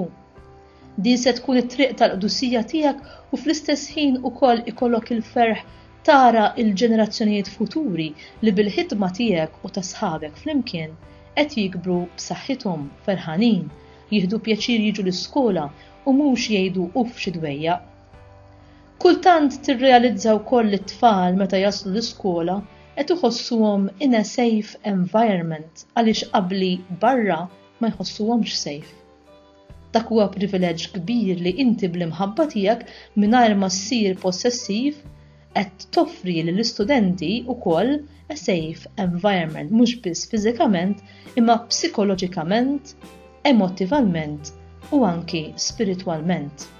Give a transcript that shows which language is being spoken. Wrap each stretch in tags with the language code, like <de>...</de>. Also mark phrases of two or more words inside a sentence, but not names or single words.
<mt>Din se tkun it-triq tal-qdusija tiegħek u fl-istess ħin ukoll ikollok il-ferħ tara il-ġenerazzjonijiet futuri li bil-ħidma tiegħek u ta' sħabek flimkien qed jikbru b'saħħithom ferħanin, jieħdu pjaċir jiġu l-iskola u mhux jgħidu uff xi dwejjaq. Kultant tirrealizza wkoll it-tfal meta jaslu l-iskola qed iħossuhom</mt> <en>in a safe environment</en> <mt>għaliex qabli barra ma jħossuhomx safe. Dak huwa privileġġ kbir li inti bl-imħabba tiegħek mingħajr ma ssir possessiv qed toffri lill-istudenti wkoll</mt> <en>a safe environment</en> <mt>mhux biss fiżikament imma psikoloġikament, emottivament u anki spiritwalment.</mt>